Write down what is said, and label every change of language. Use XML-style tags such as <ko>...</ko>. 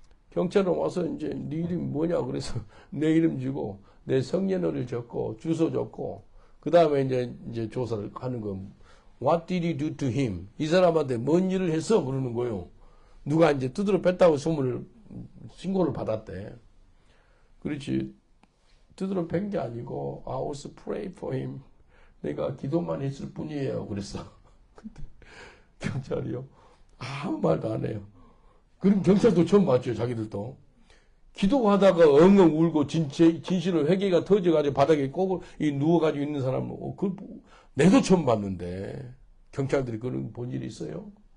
<ko>경찰은 와서 이제 네 이름이 뭐냐 그래서 내 이름 주고 내 성년월일 적고 주소 적고 그 다음에 이제 조사를 하는 거.</ko> <en>What did you do to him?</en> <ko>이 사람한테 뭔 일을 했어? 그러는 거예요. 누가 이제 두드러 뺐다고 신고를 받았대. 그렇지. 두드러 뺀 게 아니고</ko> <en>I was pray for him.</en> <ko>내가 기도만 했을 뿐이에요. 그랬어. 근데 경찰이요. 아무 말도 안 해요. 그럼 경찰도 처음 봤죠. 자기들도. 기도하다가 엉엉 울고 진실을 회개가 터져가지고 바닥에 꼭 누워가지고 있는 사람은 내도 처음 봤는데 경찰들이 그런 본 일이 있어요.</ko>